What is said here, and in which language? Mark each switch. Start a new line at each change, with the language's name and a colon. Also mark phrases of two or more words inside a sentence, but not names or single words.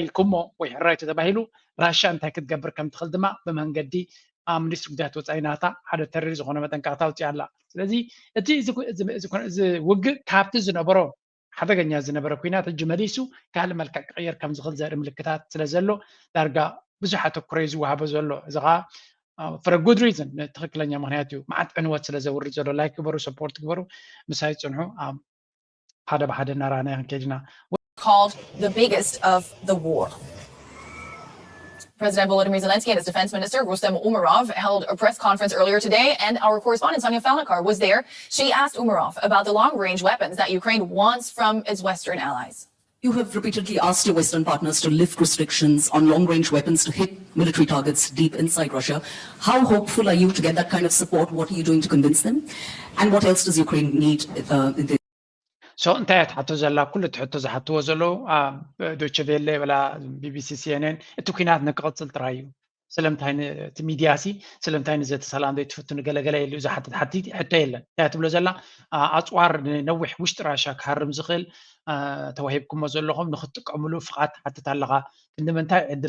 Tigrinya: ኢልኩሞ ወይ ሕራይ ተባሂሉ ራሽያ እንታይ ክትገብር ከም ትኽእል ድማ ብመንገዲ ሚኒስትሪ ጉዳያት ወፃኢ ናታ ሓደ ተሪር ዝኾነ መጠንቀቕታ ኣውፅኣ ኣላ ስለዚ እቲ ዝውግእ ካብቲ ዝነበሮ ሓደገኛ ዝነበረ ኩናት ሕጂ መሊሱ ካልእ መልክዕ ክቅየር ከም ዝኽእል ዘርኢ ምልክታት ስለ ዘሎ ዳርጋ ብዙሕ ኣተኩሮ እዩ ዝወሃቦ ዘሎ እዚ ከዓ
English: for a good reason
Tigrinya: ትክክለኛ ምክንያት እዩ መዓት ዕንወት ስለ ዘውርድ ዘሎ ላይክ ግበሩ ሰፖርት ግበሩ ምሳይ ፅንሑ ሓደ ብሓደ እናራኣና ክንከይድና
English: called the biggest of the war. President Volodymyr Zelensky and his defense minister, Rustem Umerov, held a press conference earlier today, and our correspondent, Sonia Falnikar, was there. She asked Umerov about the long-range weapons that Ukraine wants from its Western allies. You have repeatedly asked your Western partners to lift restrictions on long-range weapons to hit military targets deep inside Russia. How hopeful are you to get that kind of support? What are you doing to convince them? And what else does Ukraine need in this?
Tigrinya: So እንታይ ትሕቶ ዘላ ኩሉ ትሕቶ ዝሓትዎ ዘለዉ ዶይቼ ቬለ ወላ ቢቢሲ ሲኤንኤን እቲ ኩናት ንክቕፅል ጥራይ እዩ ስለምንታይ እቲ ሚድያሲ ስለምንታይ ነዘቲ ሰላም ዘይትፍቱ ንገለገለ የሉ ዝሓትት ሕቶ የለን እንታይ ትብሎ ዘላ ኣፅዋር ነዊሕ ውሽጢ ራሽያ ክሃርም ዝኽእል ተዋሂብኩሞ ዘለኹም ንክትጥቀምሉ ፍቓድ ትሓትት ኣለኻ ንምንታይ ዕድል